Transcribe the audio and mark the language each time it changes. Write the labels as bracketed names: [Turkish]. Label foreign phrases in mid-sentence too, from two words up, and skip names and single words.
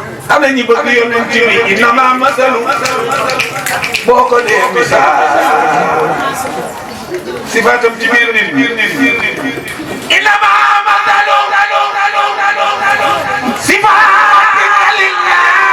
[Wolof] Ana ñi bëgg Yonent bi, [Arabic] إنما مثل [Wolof] boo ko dee misaal. Sifaatam ci biir nit ñi. [Arabic] إنما مثل صفات لله.